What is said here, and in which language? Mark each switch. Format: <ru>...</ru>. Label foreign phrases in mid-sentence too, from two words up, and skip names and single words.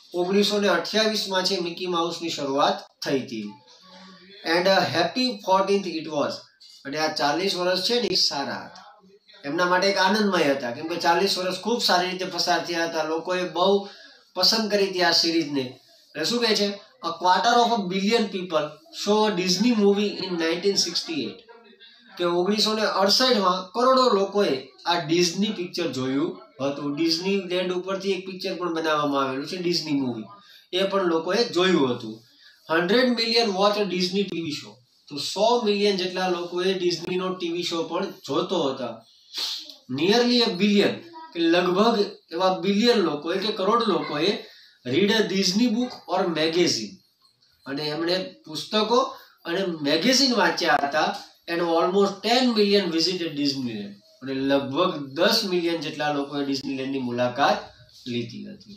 <gu>1928માં છે મિકી માઉસની શરૂઆત થઈ હતી.</gu> <en>and happy 14th it was.</en> <gu>અને આ 40 વર્ષ છે ને સારા હતા, એમના માટે એક આનંદમય હતા, કેમ કે 40 વર્ષ ખૂબ સારી રીતે પસાર થયા હતા. લોકોએ બહુ પસંદ કરી હતી આ સિરીઝને. એટલે શું કહે છે,</gu> <en>a quarter of a billion people saw a Disney movie in 1968,</en> <gu>કે 1968 કરોડો લોકોએ આ ડિઝની પિક્ચર જોયું હતું. ડિઝની લેન્ડ ઉપરથી એક પિક્ચર પણ બનાવવામાં આવેલું છે, ડિઝની મૂવી, એ પણ લોકોએ જોયું હતું.</gu> <en>100 million watch Disney TV show,</en> <gu>તો 100 મિલિયન જેટલા લોકોએ ડિઝનીનો</gu> <en>TV show</en> <gu>પણ જોતો હતા.</gu> <en>નિયરલી a billion,</en> <gu>કે લગભગ એવા બિલિયન લોકોએ કે કરોડ લોકોએ</gu> <en>read a Disney book or magazine,</en> <gu>અને એમણે પુસ્તકો અને મેગેઝિન વાંચ્યા હતા.</gu> <en>and almost 10 million visited Disneyland,</en> <gu>અને લગભગ 10 મિલિયન જેટલા લોકોએ ડિઝનીલેન્ડની મુલાકાત લીધી હતી.</gu>